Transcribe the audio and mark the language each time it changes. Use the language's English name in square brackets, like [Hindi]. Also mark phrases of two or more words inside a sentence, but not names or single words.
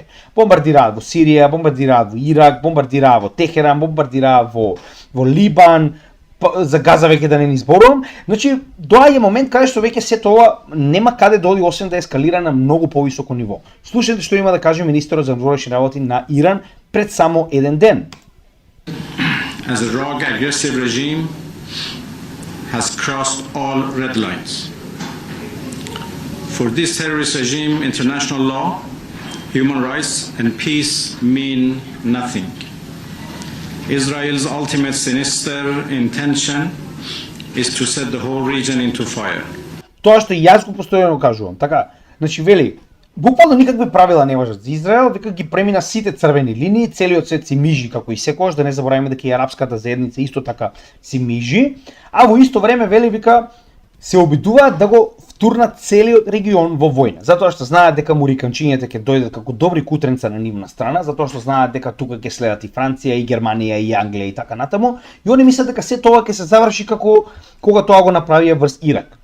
[Macedonian] Бомбардираат во Сирија, бомбардираат во Ирак, бомбардираат во Техеран, бомбардираат во Либан, за Газа веќе да не ни зборувам. Значи доаѓа момент каде што веќе сето ова нема каде да оди освен да ескалира на многу повисоко ниво. Слушайте што има да каже министерот за надворешни работи на Иран пред само еден ден. [English] as a rogue, aggressive regime has crossed all red lines. For this terrorist regime, international law, human rights, and peace mean nothing. Israel's ultimate sinister intention is to set the whole region into fire. [Macedonian] Тоа што и јас го постојано кажувам. Така, значи вели, буквално никакви правила не важат за Израел, вика ги премина сите црвени линии, целиот свет си мижи како и секогаш, да не забораваме дека и арапската заедница исто така си мижи, а во исто време вели вика се обидуваат да го втурнат целиот регион во војна, затоа што знаат дека муриканчињата ќе дојдат како добри кутренца на нивна страна, затоа што знаат дека тука ќе следат и Франција, и Германија, и Англија и така натаму, и они мислат дека се тоа ќе се заврши како кога тоа го направија врз Ирак.